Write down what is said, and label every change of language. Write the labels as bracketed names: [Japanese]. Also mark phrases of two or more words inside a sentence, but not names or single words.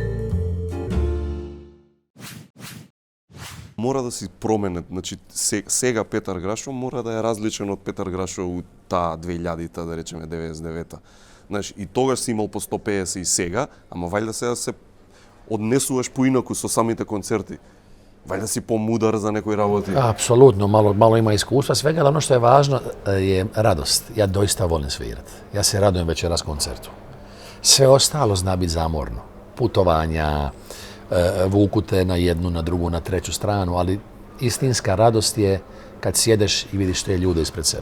[Macedonian] Мора да си променет, значи сега Петар Грашо мора да е различен од Петар Грашо у таа 2000-та, да речеме 99-та. Знаеш, и тогаш си имал по 150 и сега, ама вајда сега се однесуваш поинаку со самите концерти. Вајда си помудар за некои работи. [Croatian] Apsolutno, malo ima iskustva svega, ali ono što je važno je radost. Ja doista volim svirati. Ja se radujem večeras koncertu. Sve ostalo zna biti zamorno. Putovanja, vuku te na jednu, na drugu, na treću stranu, ali istinska radost je kad sjedeš i vidiš te ljude ispred sebe.